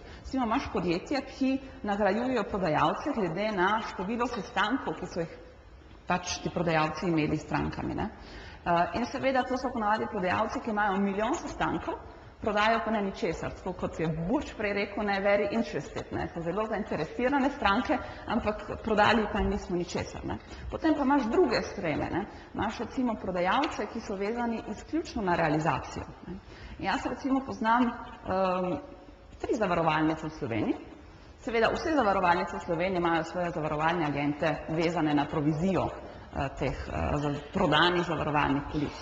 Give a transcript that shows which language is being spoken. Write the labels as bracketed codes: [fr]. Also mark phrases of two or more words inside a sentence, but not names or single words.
[sl] Recimo imaš podjetja, ki nagrajujejo prodajalce glede na število sestankov, ki so jih ti prodajalci imeli s strankami. In seveda to so ponavadi prodajalci, ki imajo milijon sestankov, prodajo pa ne ničesar, tako kot je Burč prej rekel, [en] very interested, [sl] so zelo zainteresirane stranke, ampak prodali pa nismo ničesar. Potem pa imaš druge ekstreme, imaš recimo prodajalce, ki so vezani izključno na realizacijo. Jaz recimo poznam 3 zavarovalnice v Sloveniji. Seveda vse zavarovalnice v Sloveniji imajo svoje zavarovalne agente vezane na provizijo teh prodanih zavarovalnih polic.